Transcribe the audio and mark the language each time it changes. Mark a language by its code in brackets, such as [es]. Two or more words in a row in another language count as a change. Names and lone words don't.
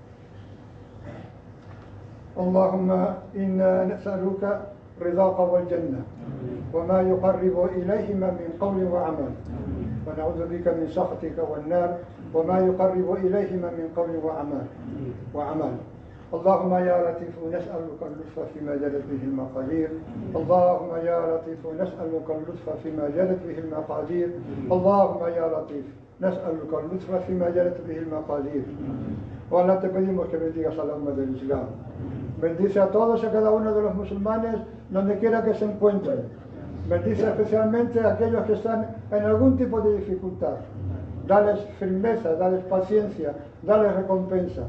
[ar] اللهم إنا نسألك رضاك والجنة وما يقرب إليهما من قول وعمل، ونعوذ بك من سخطك والنار وما يقرب إليهما من قول وعمل. اللهم يا لطيف نسألك اللطف فيما جرت به المقادير، اللهم يا لطيف نسألك اللطف فيما جرت به المقادير، اللهم يا لطيف نسألك اللطف فيما جرت به المقادير. [es] Ahora te pedimos que bendigas a la umma del Islam. Bendice a todos y a cada uno de los musulmanes donde quiera que se encuentren. Bendice especialmente a aquellos que están en algún tipo de dificultad. Dales firmeza, dales paciencia, dales recompensa.